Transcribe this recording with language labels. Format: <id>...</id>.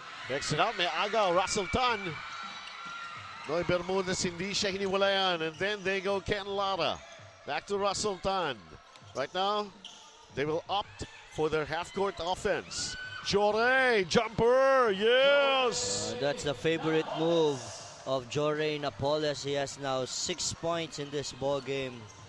<en>Next it out,</en> <tl>may agaw,</tl> <en>Russell Tan.</en> <tl>Noy Bermudez, hindi siya hiniwalayan.</tl> <en>And then they go Ken Lara. Back to Russell Tan. Right now, they will opt for their half-court offense. Jore, jumper, yes! That's the favorite move of Jore Napoles. He has now 6 points in this ball game.</en>